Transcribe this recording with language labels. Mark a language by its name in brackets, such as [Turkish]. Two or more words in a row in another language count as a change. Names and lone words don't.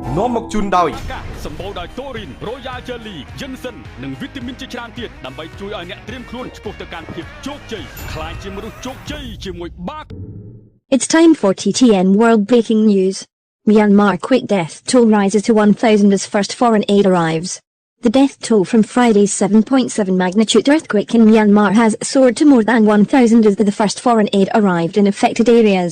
[Khmer] មកជូនដោយ សម្បូរដោយតូរីន Royal Jelly Ginseng និងវីតាមីនជាច្រើនទៀតដើម្បីជួយឲ្យអ្នកត្រៀមខ្លួនឆ្ពោះទៅកាន់ភាពជោគជ័យខ្លាចជាមនុស្សជោគជ័យជាមួយបាក់ [English] It's time for TTN World Breaking News. Myanmar quake death toll rises to 1,000 as first foreign aid arrives. The death toll from Friday's 7.7 magnitude earthquake in Myanmar has soared to more than 1,000 as the first foreign aid arrived in affected areas.